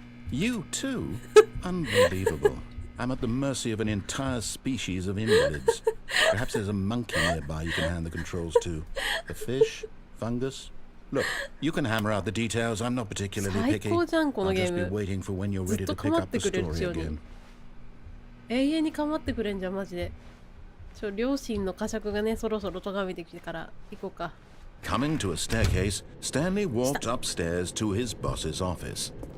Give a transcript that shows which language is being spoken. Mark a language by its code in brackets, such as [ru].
[en] You too? Unbelievable. I'm at the mercy of an entire species of invalids. Perhaps there's a monkey nearby you can hand the controls to. A fish? Fungus? Look, you can hammer out the details. I'm not particularly picky. I'll just be waiting for when you're ready to pick up the story again. [ja] 永遠に構ってくれんじゃん、マジで。両親の呵責がね、そろそろ咎めてきてから行こうか。 [en] Coming to a staircase, Stanley walked upstairs to his boss's office.